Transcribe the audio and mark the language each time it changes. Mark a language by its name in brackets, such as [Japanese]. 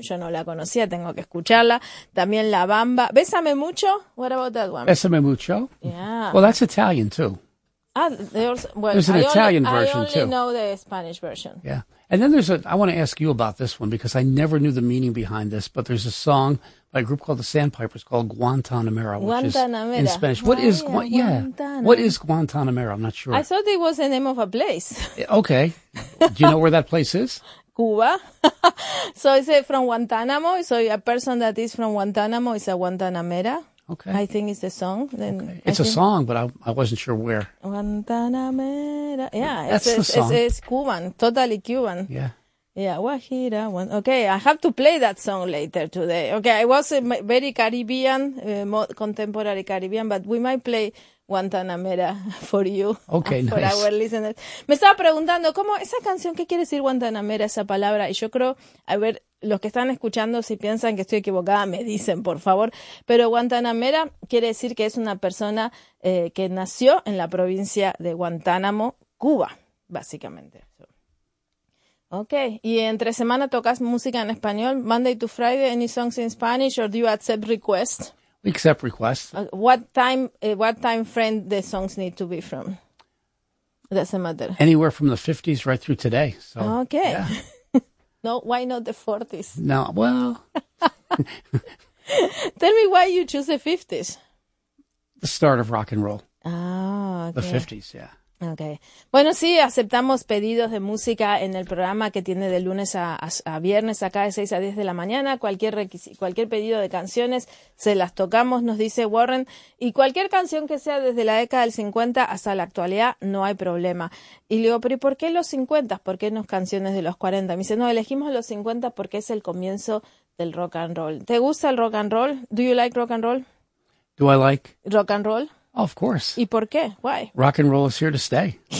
[Spanish] Yo no la conocía, tengo que escucharla. También La Bamba, Bésame Mucho. [English] What about that one? [Spanish] Bésame Mucho. [English] Yeah. Well, that's Italian too. There's an Italian version too. I only know the Spanish version. Yeah. And then I want to ask you about this one because I never knew the meaning behind this, but there's a song by a group called the Sandpipers called Guantanamera, which is in Spanish. What is Guantanamera? I'm not sure. I thought it was the name of a place. Okay. Do you know where that place is? Cuba. So is it from Guantanamo? So a person that is from Guantanamo is a Guantanamera? Okay. I think it's the song. Then okay. It's a song, but I wasn't sure where. Guantanamera. Yeah, it's Cuban, totally Cuban. Yeah. Yeah, Guajira. Okay, I have to play that song later today. Okay, I was very Caribbean, contemporary Caribbean, but we might play Guantanamera for you. Okay, for nice. For our listeners. [Spanish] Me estaba preguntando, ¿cómo esa canción, qué quiere decir Guantanamera, esa palabra? Y yo creo, a ver... Los que están escuchando, si piensan que estoy equivocada, me dicen, por favor. Pero Guantanamera quiere decir que es una persona que nació en la provincia de Guantánamo, Cuba, básicamente. Okay. ¿Y entre semana tocas música en español? [English] Monday to Friday, any songs in Spanish, or do you accept requests? We accept requests. What time frame the songs need to be from? Doesn't matter. Anywhere from the 50s right through today. So, okay. Yeah. No, why not the 40s? No, well. Tell me why you choose the 50s. The start of rock and roll. Ah, oh, okay. The 50s, yeah. Okay. [Spanish] Bueno, sí, aceptamos pedidos de música en el programa que tiene de lunes a viernes acá de 6 a 10 de la mañana. Cualquier pedido de canciones se las tocamos, nos dice Warren. Y cualquier canción que sea desde la década del 50 hasta la actualidad, no hay problema. Y le digo, pero ¿y por qué los 50? ¿Por qué no canciones de los 40? Me dice, no, elegimos los 50 porque es el comienzo del rock and roll. ¿Te gusta el rock and roll? [English] Do you like rock and roll? Do I like? Rock and roll. Oh, of course. [Spanish] ¿Y por qué? Why? [English] Rock and roll is here to stay.